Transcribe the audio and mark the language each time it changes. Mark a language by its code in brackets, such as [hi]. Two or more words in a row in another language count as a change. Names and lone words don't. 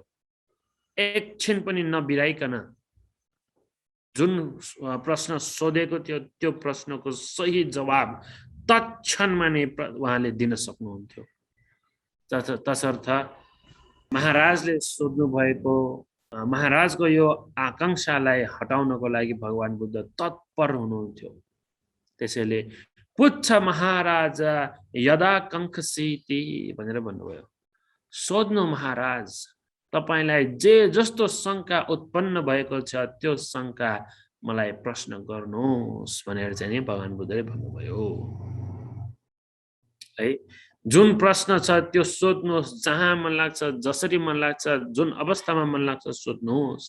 [ne] एकछिन पनि नबिराइकन जुन प्रश्न सोधेको थियो त्यो प्रश्नको सही जवाब तत्क्षणमा नै उहाँले दिन सक्नुहुन्थ्यो। तसर्थ महाराजले सोध्नु भएको महाराजको यो आकांक्षालाई हटाउनको लागि भगवान बुद्ध तत्पर हुनुहुन्थ्यो। [pi] त्यसैले पुच्छ महाराजा यदा कंखसीति [ne] भनेर भन्नुभयो। सोध्नु महाराज, तपाईलाई जे जस्तो शंका उत्पन्न भएको छ त्यो शंका मलाई प्रश्न गर्नुहोस् भनेर चाहिँ नि भगवान बुद्धले भन्नुभयो है। जुन प्रश्न छ त्यो सोध्नुहोस्, जहाँ मन लाग्छ, जसरी मन लाग्छ, जुन अवस्थामा मन लाग्छ सोध्नुहोस्।